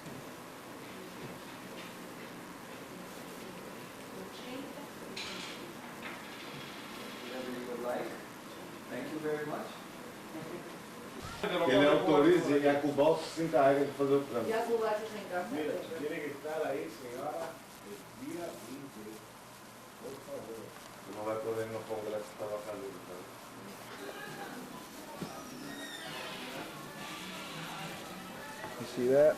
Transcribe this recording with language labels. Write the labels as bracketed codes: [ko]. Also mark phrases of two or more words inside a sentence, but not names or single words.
[en] Whatever you would like. Thank you very much. [pt] Que ele autorize e a Cubal se encarrega de fazer o trânsito. [es] Ya Cubacho se encarga. Mira, tiene que estar ahí, señora, el día 20, por favor. [pt] No vai poder no Congresso trabajando. [en] You see that?